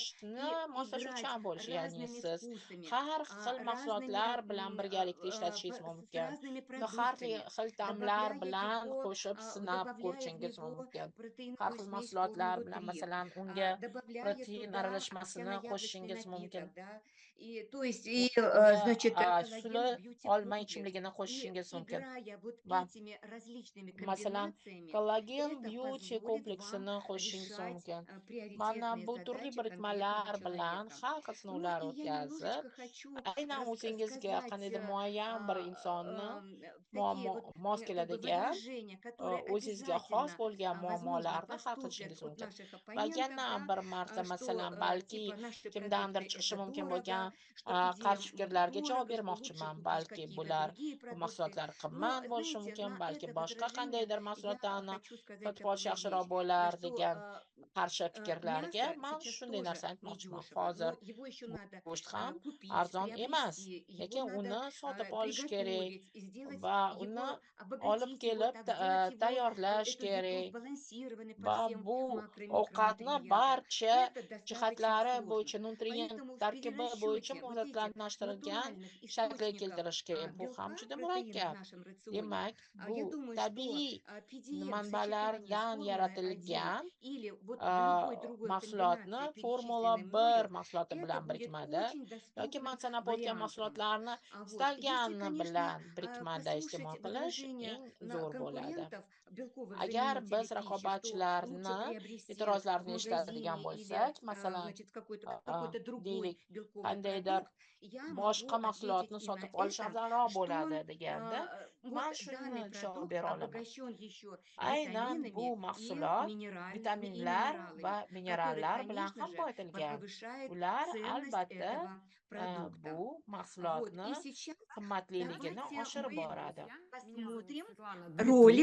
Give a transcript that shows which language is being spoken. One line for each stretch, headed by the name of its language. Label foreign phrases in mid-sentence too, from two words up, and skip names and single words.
Uzbek: ishlatishni
Russian: и играть
Uzbek: moslashuvchan bo'lishi. Ya'ni
Russian: разными
Uzbek: siz
Russian: вкусами,
Uzbek: har xil
Russian: разными
Uzbek: mahsulotlar bilan birgalikda ishlatishingiz
Russian: с
Uzbek: mumkin.
Russian: разными
Uzbek: Uni har
Russian: продуктами,
Uzbek: xil ta'mlar
Russian: добавляя
Uzbek: bilan
Russian: его,
Uzbek: qo'shib sinab
Russian: добавляя в
Uzbek: ko'rishingiz
Russian: него
Uzbek: mumkin. Har
Russian: протеиновую
Uzbek: xil
Russian: смесь
Uzbek: mahsulotlar
Russian: Формулу
Uzbek: bilan,
Russian: 3,
Uzbek: masalan, unga
Russian: добавляя
Uzbek: protein
Russian: туда
Uzbek: aralashmasini
Russian: овсяно-яблочный
Uzbek: qo'shishingiz mumkin.
Russian: напиток, да, и то есть, и,
Uzbek: Unga
Russian: значит,
Uzbek: suli
Russian: коллаген
Uzbek: olma
Russian: бьюти-комплекс.
Uzbek: ichimligini
Russian: И
Uzbek: qo'shishingiz mumkin.
Russian: играя вот
Uzbek: Va
Russian: этими различными
Uzbek: masalan,
Russian: комбинациями,
Uzbek: kollagen
Russian: это
Uzbek: beauty
Russian: позволит вам
Uzbek: kompleksini qo'shishingiz
Russian: решать
Uzbek: mumkin. Mana
Russian: приоритетные
Uzbek: bu turli
Russian: задачи конкретного
Uzbek: birikmalar bilan
Russian: человека.
Uzbek: har xil
Russian: Ну
Uzbek: sinovlar
Russian: и я
Uzbek: o'tkazib,
Russian: немножечко хочу
Uzbek: aynan o'zingizga
Russian: сказать
Uzbek: qandaydir muayyan bir insonni
Russian: такие вот
Uzbek: mos
Russian: как бы
Uzbek: keladigan,
Russian: выражения, которые
Uzbek: o'zingizga xos
Russian: обязательно,
Uzbek: bo'lgan
Russian: возможно,
Uzbek: muammolarni hal
Russian: поступят
Uzbek: qilishingiz
Russian: от
Uzbek: mumkin.
Russian: наших
Uzbek: Va
Russian: оппонентов,
Uzbek: yana
Russian: да,
Uzbek: bir marta,
Russian: что
Uzbek: masalan, balki
Russian: типа наши
Uzbek: kimdandir
Russian: продукты
Uzbek: chiqishi
Russian: это
Uzbek: mumkin
Russian: дорого,
Uzbek: bo'lgan
Russian: что
Uzbek: qarshi
Russian: идеям
Uzbek: fikrlarga javob
Russian: дорого, что лучше
Uzbek: bermoqchiman.
Russian: купить
Uzbek: Balki
Russian: какие-то
Uzbek: bular
Russian: другие
Uzbek: bu
Russian: продукты.
Uzbek: mahsulotlar
Russian: Но,
Uzbek: qimmat bo'lishi
Russian: знаете,
Uzbek: mumkin,
Russian: на
Uzbek: balki
Russian: это
Uzbek: boshqa
Russian: возражение
Uzbek: qandaydir
Russian: я
Uzbek: mahsulotlarni
Russian: хочу сказать
Uzbek: sotib olish
Russian: такую
Uzbek: yaxshiroq
Russian: вещь,
Uzbek: bo'lar
Russian: что
Uzbek: degan qarshi fikrlarga
Russian: мясо
Uzbek: man
Russian: сейчас
Uzbek: shunday
Russian: тоже
Uzbek: narsa aytmoqchiman.
Russian: недешево,
Uzbek: Hozir
Russian: но его еще надо
Uzbek: go'sht ham
Russian: купить,
Uzbek: arzon emas,
Russian: приобрести, его
Uzbek: lekin
Russian: надо
Uzbek: uni sotib olish kerak
Russian: приготовить и сделать
Uzbek: va uni
Russian: его,
Uzbek: olib
Russian: обогатить его
Uzbek: kelib
Russian: так, сделать его,
Uzbek: tayyorlash
Russian: эту еду
Uzbek: kerak.
Russian: сбалансированной по
Uzbek: Va
Russian: всем
Uzbek: bu
Russian: макро- и
Uzbek: ovqatni
Russian: микронутриентам.
Uzbek: barcha
Russian: Это достаточно
Uzbek: jihatlari
Russian: сложно.
Uzbek: bo'yicha, nutrient
Russian: Поэтому в
Uzbek: tarkibi bo'yicha
Russian: перерасчете вот этих
Uzbek: muvozanatlantirgan
Russian: натуральных
Uzbek: shaklga
Russian: источников
Uzbek: keltirish kerak. Bu ham
Russian: белка,
Uzbek: juda
Russian: протеина в
Uzbek: murakkab.
Russian: нашем рационе,
Uzbek: Demak, bu
Russian: я думаю, что
Uzbek: tabiiy
Russian: PDM в сочетании с
Uzbek: manbalardan
Russian: Формулой-1
Uzbek: yaratilgan
Russian: или вот в любой другой
Uzbek: mahsulotni
Russian: комбинации,
Uzbek: Formula
Russian: перечисленной
Uzbek: 1
Russian: мною,
Uzbek: mahsuloti
Russian: это
Uzbek: bilan
Russian: будет
Uzbek: birikmada
Russian: очень
Uzbek: yoki man
Russian: доступным
Uzbek: sanab o'tgan
Russian: вариантом.
Uzbek: mahsulotlarni
Russian: Вот. Если,
Uzbek: istalgani
Russian: конечно,
Uzbek: bilan birikmada
Russian: послушать
Uzbek: iste'mol qilish
Russian: возражения
Uzbek: eng
Russian: на
Uzbek: zo'r bo'ladi.
Russian: конкурентов белковых
Uzbek: Agar
Russian: производителей
Uzbek: biz
Russian: пищи, что лучше
Uzbek: raqobatchilarni
Russian: приобрести в
Uzbek: e'tirozlarini eshitadigan
Russian: магазине или,
Uzbek: bo'lsak, masalan,
Russian: значит, какой-то другой
Uzbek: deylik,
Russian: белковый
Uzbek: qandaydir
Russian: продукт, я могу
Uzbek: boshqa
Russian: ответить
Uzbek: mahsulotni
Russian: и на
Uzbek: sotib olish
Russian: это,
Uzbek: afzalroq
Russian: что
Uzbek: bo'ladi deganda,
Russian: вот
Uzbek: man shuni
Russian: данный
Uzbek: javob
Russian: продукт
Uzbek: bera olaman.
Russian: обогащен еще
Uzbek: Aynan bu
Russian: витаминами и
Uzbek: mahsulot
Russian: минеральными и
Uzbek: vitaminlar va
Russian: минералами, которые,
Uzbek: minerallar bilan
Russian: конечно
Uzbek: ham
Russian: же,
Uzbek: boyitilgan.
Russian: повышает
Uzbek: Ular
Russian: ценность
Uzbek: albatta
Russian: этого продукта.
Uzbek: bu
Russian: Вот,
Uzbek: mahsulotni
Russian: и сейчас
Uzbek: qimmatliligini
Russian: давайте
Uzbek: oshirib
Russian: мы
Uzbek: boradi.
Russian: посмотрим
Uzbek: Bugun